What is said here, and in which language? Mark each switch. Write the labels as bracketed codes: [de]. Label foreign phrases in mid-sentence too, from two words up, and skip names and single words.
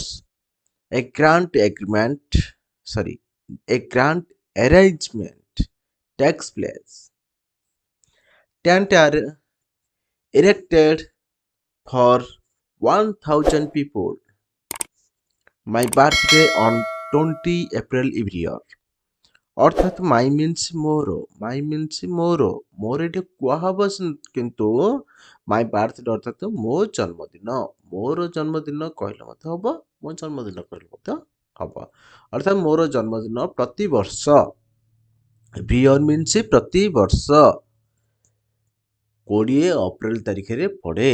[en] A grand arrangement takes place. Tents are erected for 1000 people. My birthday on 20 April every year. [or] অর্থাৎ [en] my means [or] ମୋର ଏଠି କୁହାହବ କିନ୍ତୁ [en] my birthday [or] ଅର୍ଥାৎ ମୋ ଜନ୍ମଦିନ। ମୋର ଜନ୍ମଦିନ କହିଲେ ମଧ୍ୟ ହବ, ମୋ ଜନ୍ମଦିନ କହିଲେ ମଧ୍ୟ ହବ। ଅର୍ଥାৎ ମୋର ଜନ୍ମଦିନ ପ୍ରତିବର୍ଷ, [en] year means [or] ପ୍ରତିବର୍ଷ 20 ଏପ୍ରିଲ ତାରିଖରେ ପଡ଼େ।